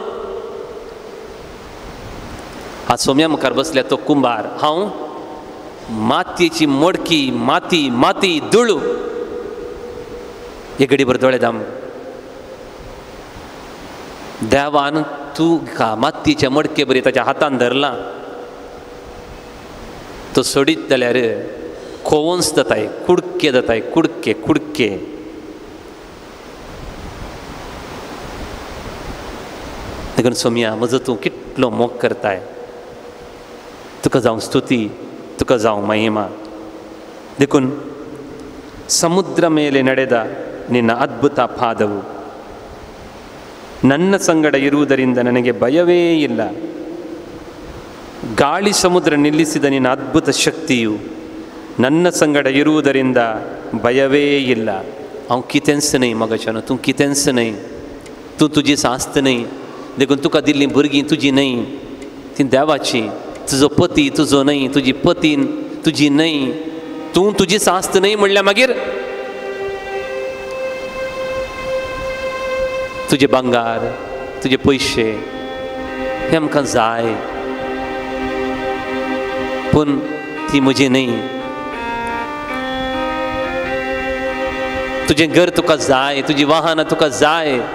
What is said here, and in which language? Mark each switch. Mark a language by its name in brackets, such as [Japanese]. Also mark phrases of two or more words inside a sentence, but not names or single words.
[Konkani] हा सोम्या मुखार बसल्या तो कुंभार हांव मातयेची मोडकी माती माती धूळ एक घडी भर दोळे दाम देवान तूं मातयेच्या मडके बरी ताच्या हातान धरला तो सोडीत जाल्यार खोवंस जाताय कुडके जाताय कुडके कुडके देखून सोम्या म्हजो तूं कितलो मोग करताय तुका जावं स्तुती तुका जावं महिमा देखून [Kannada] ಸಮುದ್ರ ಮೇಲೆ ನಡೆದ ನಿನ್ನ ಅದ್ಭುತ ಪಾದವು ನನ್ನ ಸಂಗಡ ಇರುವುದರಿಂದ ನನಗೆ ಭಯವೇ ಇಲ್ಲ ಗಾಳಿ ಸಮುದ್ರ ನಿಲ್ಲಿಸಿದ ನಿನ್ನ ಅದ್ಭುತ ಶಕ್ತಿಯು ನನ್ನ ಸಂಗಡ ಇರುವುದರಿಂದ ಭಯವೇ ಇಲ್ಲ [Konkani] हांव कितेंच न्हय मगाच्यान तूं कितेंच न्हय तूं तुजी सास्त न्हय देखून तुका दिल्लीं भुरगीं तुजी न्हय ती देवाची तुजो पती तुजो न्हय तुजी पतीन तुजी न्हय तूं तुजी सास्त न्हय म्हणल्यार मागीर तुजे भांगार तुजे पयशे हे आमकां जाय पूण ती म्हजी न्हय तुजें घर तुका जाय तुजी वाहनां तुका जाय